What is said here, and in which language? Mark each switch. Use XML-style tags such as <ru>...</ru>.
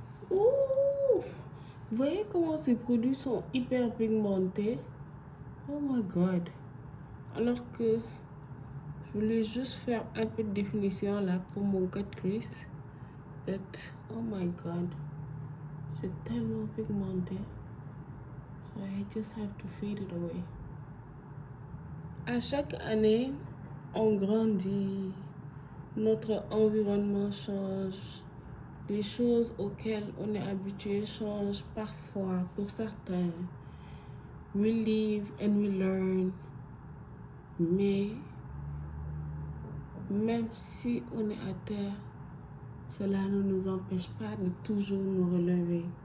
<fr>Ouh, vous voyez comment ces produits sont hyper pigmentés?</fr> <en>Oh my god.</en> <fr>Alors que je voulais juste faire un peu de définition là pour mon cut crease.</fr> <en>But oh my god,</en> <fr>c'est tellement pigmenté.</fr> <en>So I just have to fade it away.</en> <fr>À chaque année, on grandit, notre environnement change, les choses auxquelles on est habitué changent parfois pour certains.</fr> <en>We live and we learn.</en> <fr>Mais même si on est à terre, cela ne nous empêche pas de toujours nous relever.</fr>